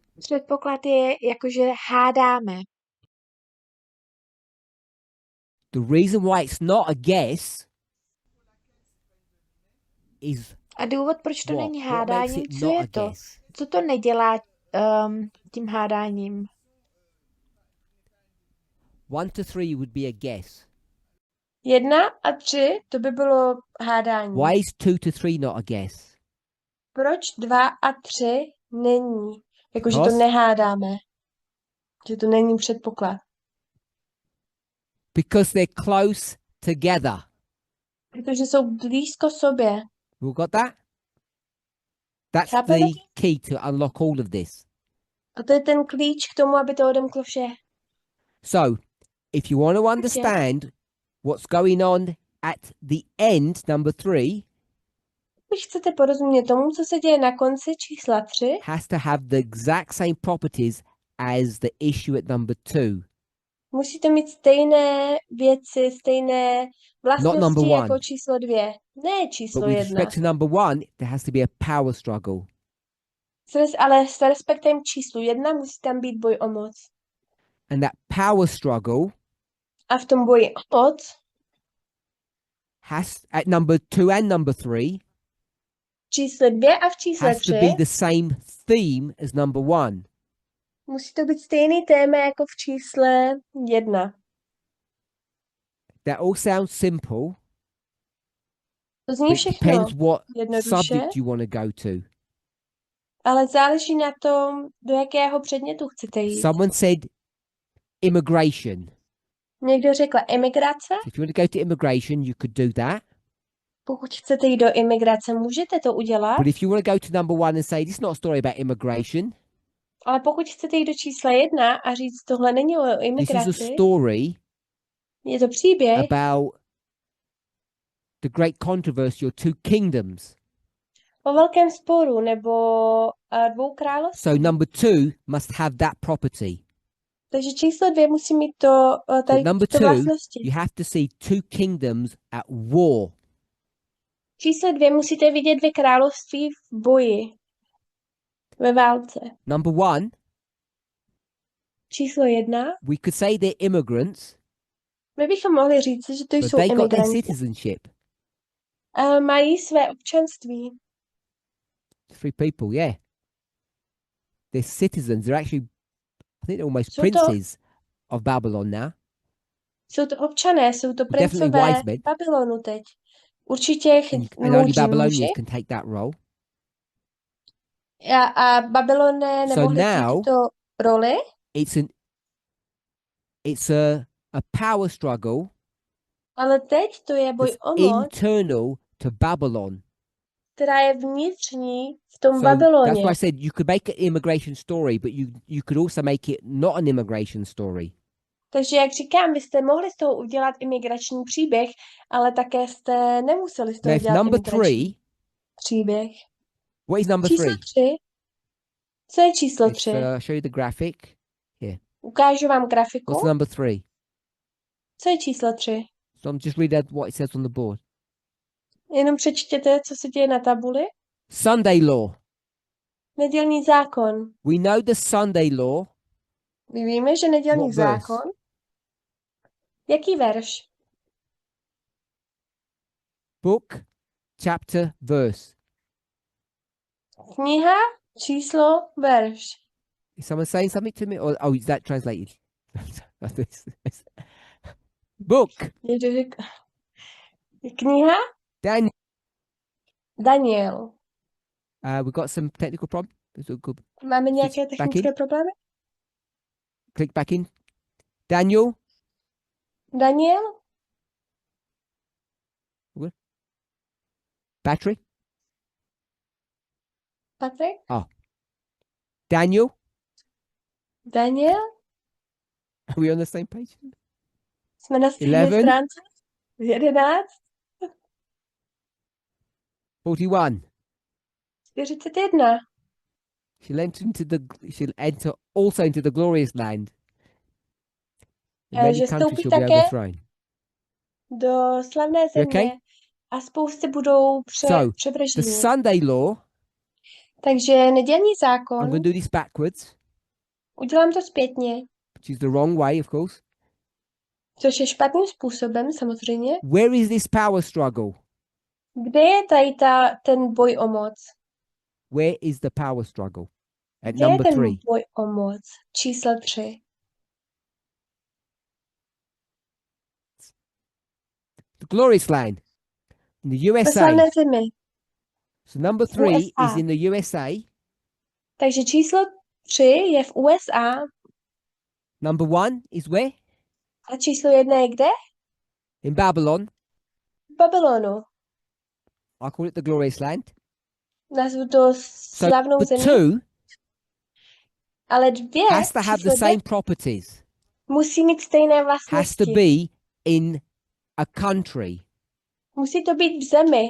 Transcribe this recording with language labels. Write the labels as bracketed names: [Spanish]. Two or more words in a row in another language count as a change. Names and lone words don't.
[Czech] Předpoklad je jakože hádáme. [English] The reason why it's not a guess is [Czech] A důvod, proč to [English] what? [Czech] není [English] What makes [Czech] hádáním, [English] it [Czech] co [English] not a [Czech] je to? [English] guess? [Czech] Co to nedělá tím hádáním? [English] 1 to 3 would be a guess. [Czech] 1 a 3, to by bylo hádání. [English] Why is 2 to 3 not a guess? [Czech] Proč 2 a 3 není? Jakože to [English] Because? [Czech] nehádáme. Že to není předpoklad. [English] Because they're close together. [Czech] Protože jsou blízko sobě. [English] You got that? That's [Czech] Chápeme? [English] the key to unlock all of this. [Czech] A to je ten klíč k tomu, aby to odemklo vše. [English] So, if you want to understand what's going on at the end, number 3, [Czech] Když chcete porozumět tomu, co se děje na konci čísla 3, [English] has to have the exact same properties as the issue at number 2. [Czech] musíte mít stejné věci, stejné vlastnosti [English] number one. [Czech] jako číslo 2. Ne [English] But [Czech] číslo [English] with [Czech] 1. [English] respect to number 1, there has to be a power struggle. [Czech] Ale s respektem k číslu 1 musí tam být boj o moc. [English] And that power struggle [Czech] A v tom boji o moc [English] has, at number 2 and number 3, [Czech] v čísle 2 a v čísle [English] has [Czech] 3 [English] to be the same theme as number 1. [Czech] musí to být stejný téma jako v čísle 1. [English] That all sounds simple. [Czech] To zní [English] But it [Czech] všechno [English] depends what [Czech] jednoduše, [English] subject you want to go to. [Czech] ale záleží na tom, do jakého předmětu chcete jít. [English] Someone said immigration. [Czech] Někdo řekl emigrace. [English] If you want to go to immigration, you could do that. [Czech] Pokud chcete jít do imigrace, můžete to udělat, [English] But if you want to go to number 1 and say, this is not a story about immigration, [Czech] ale pokud chcete jít do čísla 1 a říct, tohle není o [English] this is a [Czech] imigraci, [English] story [Czech] je to příběh [English] about the great controversy or 2 kingdoms. [Czech] o velkém sporu nebo 2 království. [English] So number 2 must have that property. [Czech] Takže číslo 2 musí mít to, tady [English] But number [Czech] tyto [English] 2, [Czech] vlastnosti. [English] you have to see 2 kingdoms at war. [Czech] Číslo 2 musíte vidět 2 království v boji, ve válce. [English] Number 1, [Czech] Číslo 1, [English] we could say they're immigrants, [Czech] my bychom mohli říct, že to [English] but [Czech] jsou [English] they got their [Czech] imigranti, [English] citizenship. [Czech] ale mají své občanství. [English] 3 people, yeah. They're citizens. They're actually, I think they're almost [Czech] Jsou to- [English] princes of Babylon now. [Czech] Jsou to občané, jsou to [English] Definitely [Czech] princové [English] wise men. [Czech] Babylonu teď. Určitě [English] And only [Czech] moudří muži. [English] Babylonians can take that role. [Czech] A Babyloné [English] So [Czech] nemohli [English] now- [Czech] tuto roli, [English] It's a power struggle [Czech] ale teď to je boj [English] that's [Czech] o moc, [English] internal to Babylon. [Czech] která je vnitřní v tom [English] So that's [Czech] Babyloně. [English] why I said you could make an immigration story, but you could also make it not an immigration story. [Czech] Takže jak říkám, vy jste mohli z toho udělat imigrační příběh, ale také jste nemuseli z [English] Now, [Czech] toho if dělat number imigrační 3, příběh. [English] what is number [Czech] Číslo [English] 3? [Czech] 3. Co je číslo [English] Let's [Czech] 3? [English] show you the graphic. [Czech] Ukážu vám grafiku. [English] What's number 3? [Czech] Co je číslo 3? [English] So just read out what it says on the board. [Czech] Jenom přečtěte, co se děje na tabuli. [English] Sunday law. [Czech] Nedělní zákon. [English] We know the Sunday law [Czech] My víme, že nedělní [English] What verse? [Czech] zákon. Jaký verš? [English] Book, chapter, verse. [Czech] Kniha, číslo, verš. [English] Is someone saying something to me? Or oh, is that translated? Book, [Czech] Někdo řekl. Kniha, [English] Daniel. [Czech] Daniel. [English] We've got some technical problem. Good. [Czech] Máme nějaké [English] Switch back [Czech] technické [English] in. [Czech] problémy? [English] Click back in. Daniel. [Czech] Daniel? [English] Battery. [Czech] Patrik? [English] Daniel. [Czech] Daniel? [English] Are we on the same page? [Czech] Jsme na stejné [English] 11. [Czech] stránce? 11? [English] 41. [Czech] 41. [English] She'll enter also into the glorious land. And many [Czech] Že [English] countries [Czech] vstoupí [English] shall be [Czech] také [English] overthrown. [Czech] do slavné země [English] Okay? [Czech] a spousty budou [English] So, the [Czech] převrženi. [English] Sunday law, [Czech] Takže nedělní [English] I'm [Czech] zákon, [English] going to do this backwards, [Czech] udělám to zpětně, [English] which is the wrong way, of course. [Czech] což je špatným způsobem samozřejmě. [English] Where is this power struggle? [Czech] Kde je tady ten boj o moc? [English] Where is the power struggle? At [Czech] Kde je [English] number [Czech] ten [English] 3. [Czech] boj o moc? Číslo 3. [English] The glorious land in the [Czech] Ve [English] USA. [Czech] slavné zemi. [English] So number 3 [Czech] USA. [English] is in the USA. [Czech] Takže číslo 3 je v USA [English] Number 1 is where? [Czech] a číslo 1 je kde? [English] In Babylon. [Czech] V Babylonu. [English] I call it the glorious land. [Czech] Nazvu to [English] So [Czech] slavnou [English] the [Czech] zemi. [English] 2 [Czech] Ale 2, [English] has to have the [Czech] číslo 2, [English] same properties. [Czech] musí mít stejné [English] Has [Czech] vlastnosti. [English] to be in a country [Czech] Musí to být v zemi,